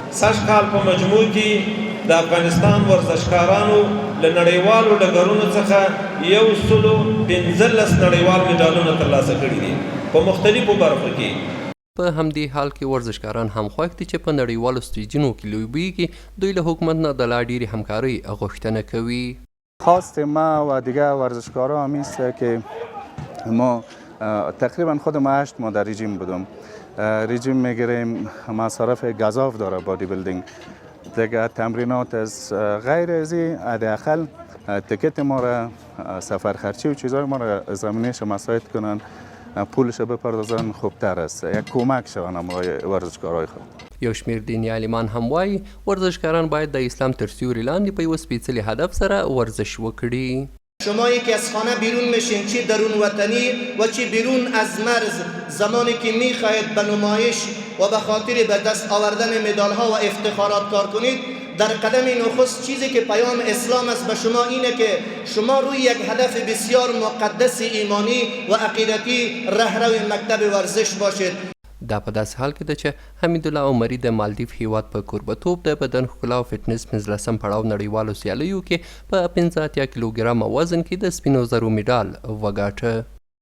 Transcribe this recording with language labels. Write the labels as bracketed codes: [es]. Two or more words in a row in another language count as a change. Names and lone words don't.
[ps] سږ کال په مجموع کې د افغانستان ورزشکارانو له نړیوالو ډګرونو څخه 115 نړیوال میډالونه ترلاسه کړي دي په مختلفو برخو کې. په همدې حال کې ورزشکاران هم خوښ دي چې په نړیوالو سټیجونو کې لوبیږي. دوی له حکومت نه د لا ډیرې همکارۍ غوښتنه کوي. [fa] خواست ما و دیگر ورزشکارا هم است که ما تقریبا خود ما 8 ماه در رژیم بودم. رژیم میگیریم، مصارف گزاف داره [en] body building [fa] دیگه، تمرینات از غیر ازی حداقل تکت ما را سفر خرچی و چیزای ما را زمینش مساعد کنن، پولش بپردازن خوبتر است. یک کمک شوند برای ورزشکارای خود. [ps] یو شمیر دینی عالمان هم وایي ورزشکاران باید د اسلام تر سیوري لاندې په یوه سپیڅلي هدف سره ورزش وکړي. [fa] شما یکی از خانه بیرون میشین، چی درون وطنی و چی بیرون از مرز، زمانی که میخواهید به نمایش و به خاطر به دست آوردن مدال ها و افتخارات کار کنید، در قدم نخست چیزی که پیام اسلام است به شما اینه که شما روی یک هدف بسیار مقدس ایمانی و عقیدتی رهرو مکتب ورزش باشید. [ps] دا په داسې حال کې ده چې حمید الله عمري د مالدیف هیواد په کوربتوب د بدن ښکلا او فټنس 15 پړاو نړیوالو سیالیو کې په 85 کیلوګرامه وزن کې د سپینو زرو میډال وګاټه.